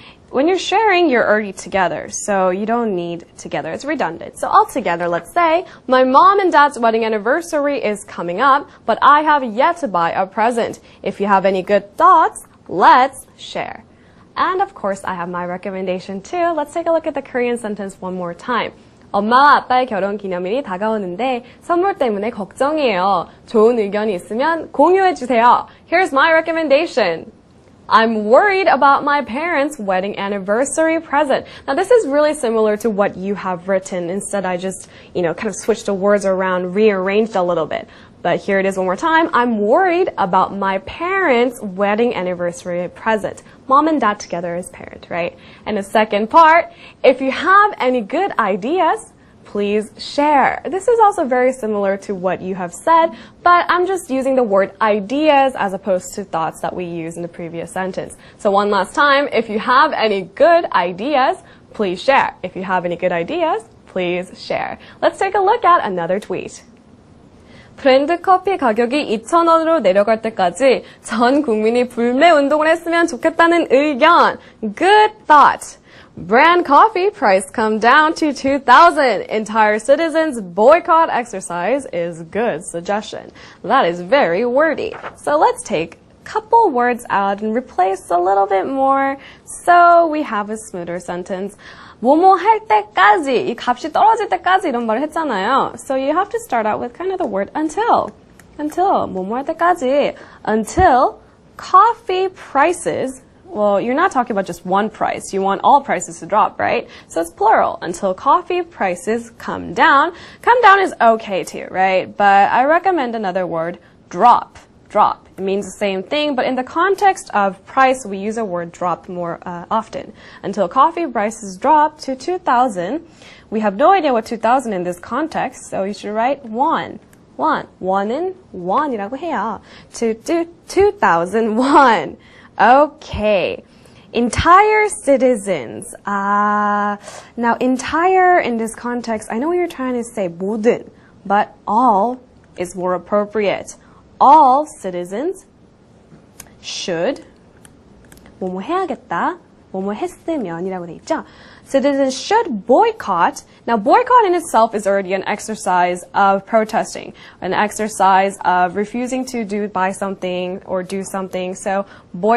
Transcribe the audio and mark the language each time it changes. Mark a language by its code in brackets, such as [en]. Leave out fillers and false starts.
[en] When you're sharing, you're already together, so you don't need together. It's redundant. So all together, let's say, my mom and dad's wedding anniversary is coming up, but I have yet to buy a present. If you have any good thoughts, let's share. And of course, I have my recommendation too. Let's take a look at the Korean sentence one more time. [ko] 엄마와 아빠의 결혼 기념일이 다가오는데 선물 때문에 걱정이에요. 좋은 의견이 있으면 공유해주세요. [en] Here's my recommendation. I'm worried about my parents' wedding anniversary present. Now this is really similar to what you have written. Instead, I just, kind of switched the words around, rearranged a little bit. But here it is one more time. I'm worried about my parents' wedding anniversary present. Mom and dad together as parent, right? And the second part, if you have any good ideas, please share. This is also very similar to what you have said, but I'm just using the word ideas as opposed to thoughts that we used in the previous sentence. So one last time, if you have any good ideas, please share. If you have any good ideas, please share. Let's take a look at another tweet. [ko] 브랜드 커피 가격이 2,000원으로 내려갈 때까지 전 국민이 불매 운동을 했으면 좋겠다는 의견. [en] Good thought. Brand coffee price come down to 2,000. Entire citizens boycott exercise is good suggestion. That is very wordy. So let's take a couple words out and replace a little bit more so we have a smoother sentence. [ko] 뭐뭐 할 때까지, 이 값이 떨어질 때까지 이런 말을 했잖아요. [en] So you have to start out with kind of the word until. Until, [ko] 뭐뭐 할 때까지. [en] Until coffee prices, well, you're not talking about just one price. You want all prices to drop, right? So it's plural. Until coffee prices come down. Come down is okay too, right? But I recommend another word, drop. Drop. It means the same thing, but in the context of price, we use a word drop more often. Until coffee prices drop to 2,000. We have no idea what 2,000 in this context, so you should write one. [ko] 원은 원이라고 해요. [en] To 2,001. Okay. Entire citizens. Now, entire in this context, I know you're trying to say 모든, but all is more appropriate. All citizens should [ko] 뭐뭐 해야겠다, 뭐뭐 했으면이라고 돼 있죠. [en] Citizens should boycott. Now, boycott in itself is already an exercise of protesting, an exercise of refusing to buy something or do something. So, boycott.